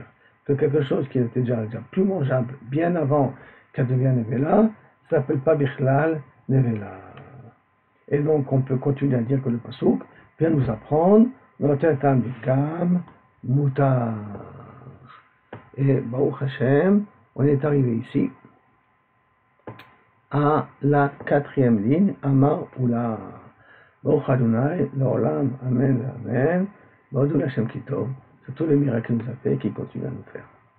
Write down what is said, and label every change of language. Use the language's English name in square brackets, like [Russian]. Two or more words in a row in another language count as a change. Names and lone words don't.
[French] Que quelque chose qui était déjà plus mangeable bien avant qu'elle devienne Nevela, ça s'appelle pas [Hebrew] בכלל נבלה. [French] Et donc on peut continuer à dire que le pasouk vient nous apprendre notre [Hebrew] טעם גם מותר. Et ברוך השם, [French] on est arrivé ici à la 4e ligne, [Hebrew] אמר עולא. ברוך ה' לעולם אמן אמן. ברוך השם כי טוב. [French] C'est tous les miracles qu'il nous a fait et qu'il continue à nous faire.